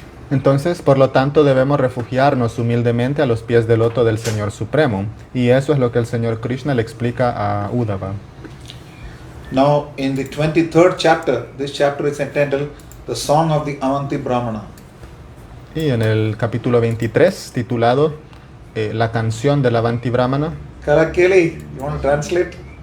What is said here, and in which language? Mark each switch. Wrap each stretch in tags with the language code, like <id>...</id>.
<es>Entonces, por lo tanto, debemos refugiarnos humildemente a los pies del loto del Señor Supremo. Y eso es lo que el Señor Krishna le explica a Uddhava.</es> <en>Now in the 23rd chapter, this chapter is entitled The Song of the Avanti Brahmana.</en> <es>Y en el capítulo 23, titulado La canción del Avanti Brahmana.</es> <en>Karakeli, you want to translate?</en>